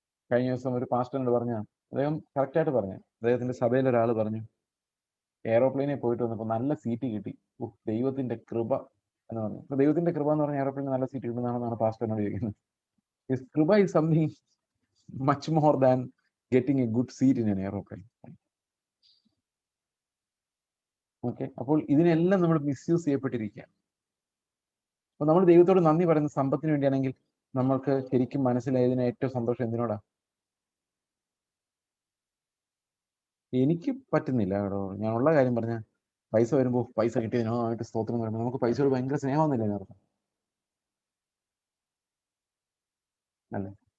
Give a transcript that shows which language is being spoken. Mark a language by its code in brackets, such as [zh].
[ml] കഴിഞ്ഞ ദിവസം ഒരു പാസ്റ്ററിനോട് പറഞ്ഞ, അദ്ദേഹം കറക്റ്റായിട്ട് പറഞ്ഞു, അദ്ദേഹത്തിന്റെ സഭയിൽ ഒരാൾ പറഞ്ഞു, എയറോപ്ലെയിനിൽ പോയിട്ട് വന്നപ്പോൾ നല്ല സീറ്റ് കിട്ടി, ദൈവത്തിന്റെ കൃപ എന്ന് പറഞ്ഞു. അപ്പൊ ദൈവത്തിന്റെ കൃപ എന്ന് പറഞ്ഞാൽ എയറോപ്ലെയിനിൽ നല്ല സീറ്റ് കിട്ടുന്നതാണെന്നാണ് പാസ്റ്ററിനോട് ചോദിക്കുന്നത്. [en] His കൃപ is something much more than getting a good seat in an aeroplane. [ml] Okay, അപ്പോൾ ഇതിനെല്ലാം നമ്മൾ മിസ്യൂസ് ചെയ്യപ്പെട്ടിരിക്കുക. അപ്പൊ നമ്മൾ ദൈവത്തോട് നന്ദി പറയുന്ന സമ്പത്തിന് വേണ്ടിയാണെങ്കിൽ നമ്മൾക്ക് ശരിക്കും മനസ്സിലായതിന് ഏറ്റവും സന്തോഷം എന്തിനോടാ? എനിക്ക് പറ്റുന്നില്ല കേട്ടോ, ഞാൻ ഉള്ള കാര്യം പറഞ്ഞ, പൈസ വരുമ്പോൾ പൈസ കിട്ടിയതിനായിട്ട് സ്തോത്രം പറയുമ്പോൾ നമുക്ക് പൈസയോട് ഭയങ്കര സ്നേഹമൊന്നുമില്ല എന്നർത്ഥം അല്ലേ?